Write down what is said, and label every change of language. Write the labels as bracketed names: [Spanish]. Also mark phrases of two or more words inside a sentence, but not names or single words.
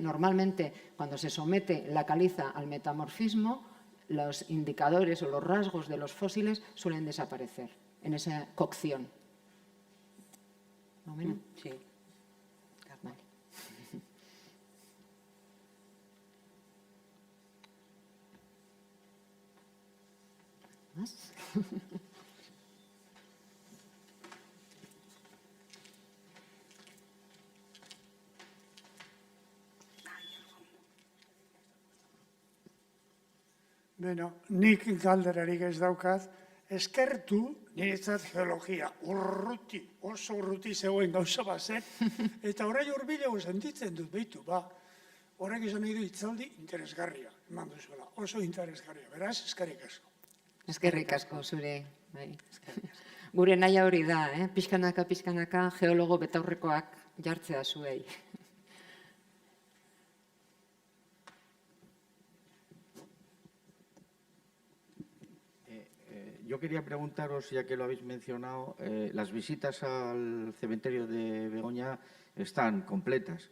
[Spanish] Normalmente, cuando se somete la caliza al metamorfismo, los indicadores o los rasgos de los fósiles suelen desaparecer en esa cocción. ¿No, Mena? Sí. Vale. ¿Más? [Basque] Beno, nik galderarik ez daukat, eskertu niretzat geologia urruti, oso urruti zegoen gauza bat zen, eta orain hurbilago sentitzen dut, behitu, horrek izan nahi du hitzaldi interesgarria, eman duzuela, oso interesgarria, beraz, eskerrik asko. Eskerrik asko zure. Bai. Gure naia hori da, pixkanaka geologo betaurrekoak jartzea zuei. [Spanish] Yo quería preguntaros, ya que lo habéis mencionado, las visitas al cementerio de Begoña están completas.